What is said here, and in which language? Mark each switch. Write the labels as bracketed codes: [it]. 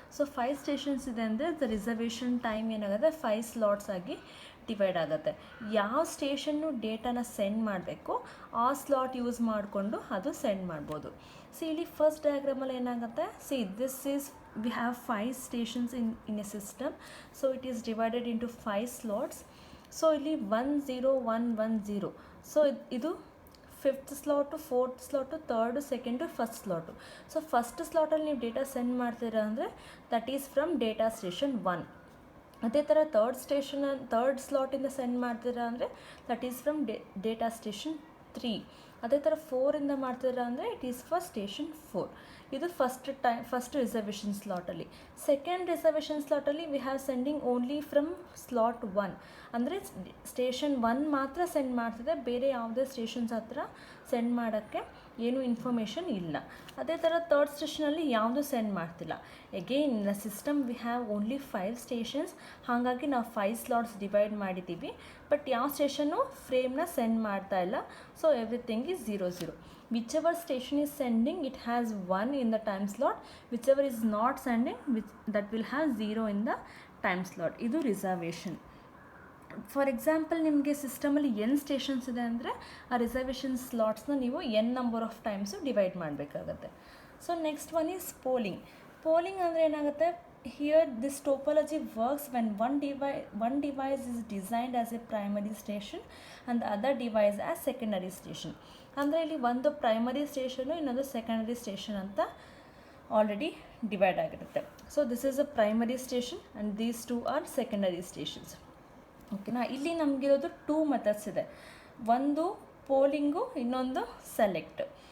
[kn] So 5 stations ಇದೆ ಅಂದರೆ the reservation time ಏನಾಗುತ್ತೆ 5 ಸ್ಲಾಟ್ಸ್ ಆಗಿ ಡಿವೈಡ್ ಆಗುತ್ತೆ. ಯಾವ ಸ್ಟೇಷನ್ನು ಡೇಟಾನ ಸೆಂಡ್ ಮಾಡಬೇಕು ಆ ಸ್ಲಾಟ್ ಯೂಸ್ ಮಾಡಿಕೊಂಡು ಅದು ಸೆಂಡ್ ಮಾಡ್ಬೋದು. ಸಿ ಇಲ್ಲಿ ಫಸ್ಟ್ ಡಯಾಗ್ರಾಮಲ್ಲಿ ಏನಾಗುತ್ತೆ, [en] we have 5 stations in a system, so it is divided into 5 slots. [kn] So ಇಲ್ಲಿ 1 0 1 1 0. ಸೊ ಇದು 5th slot, 4th slot, 3rd, 2nd, 1st slot. So first ಸ್ಲಾಟಲ್ಲಿ ನೀವು ಡೇಟಾ ಸೆಂಡ್ ಮಾಡ್ತೀರಾ ಅಂದರೆ [en] That is from data station 1. [kn] ಅದೇ ಥರ 3rd ಸ್ಲಾಟಿಂದ send ಮಾಡ್ತೀರಾ ಅಂದರೆ [en] That is from data station 3. [kn] ಅದೇ ಥರ 4ಇಂದ ಮಾಡ್ತೀರಾ ಅಂದರೆ [en] It is for station 4. [kn] ಇದು first reservation ಸ್ಲಾಟಲ್ಲಿ. Second reservation ಸ್ಲಾಟಲ್ಲಿ [en] We have sending only from slot 1. [kn] ಅಂದರೆ ಸ್ಟೇಷನ್ 1 ಮಾತ್ರ ಸೆಂಡ್ ಮಾಡ್ತಿದೆ, ಬೇರೆ ಯಾವುದೇ ಸ್ಟೇಷನ್ಸ್ ಹತ್ರ ಸೆಂಡ್ ಮಾಡೋಕ್ಕೆ ಏನೂ ಇನ್ಫಾರ್ಮೇಷನ್ ಇಲ್ಲ. ಅದೇ ಥರ 3rd ಸ್ಟೇಷನಲ್ಲಿ ಯಾವುದೂ ಸೆಂಡ್ ಮಾಡ್ತಿಲ್ಲ. [en] again in the system we have only 5 stations, [kn] ಹಾಗಾಗಿ ನಾವು 5 ಸ್ಲಾಟ್ಸ್ ಡಿವೈಡ್ ಮಾಡಿದ್ದೀವಿ. ಬಟ್ ಯಾವ ಸ್ಟೇಷನ್ನು ಫ್ರೇಮ್ನ ಸೆಂಡ್ ಮಾಡ್ತಾ ಇಲ್ಲ. [en] So everything is 0 0. Whichever station is sending, it has 1 in the time slot. Whichever is not sending, that will have 0 in the time slot. [kn] ಇದು reservation. For example ನಿಮಗೆ ಸಿಸ್ಟಮಲ್ಲಿ n stations ಇದೆ ಅಂದರೆ ಆ reservation ಸ್ಲಾಟ್ಸ್ನ ನೀವು n number of times divide ಮಾಡಬೇಕಾಗತ್ತೆ. [en] So next one is polling. [kn] Polling ಅಂದರೆ ಏನಾಗುತ್ತೆ, [en] here this topology works when one device is designed as a primary station and the other device as secondary station. [kn] ಅಂದರೆ ಇಲ್ಲಿ ಒಂದು primary station ಇನ್ನೊಂದು secondary station ಅಂತ already divide ಆಗಿರುತ್ತೆ. [en] So this is a primary station and these 2 are secondary stations. ಓಕೆನಾ. [kn] ಇಲ್ಲಿ ನಮಗಿರೋದು 2 methods ಇದೆ, ಒಂದು ಪೋಲಿಂಗು, ಇನ್ನೊಂದು ಸೆಲೆಕ್ಟ್.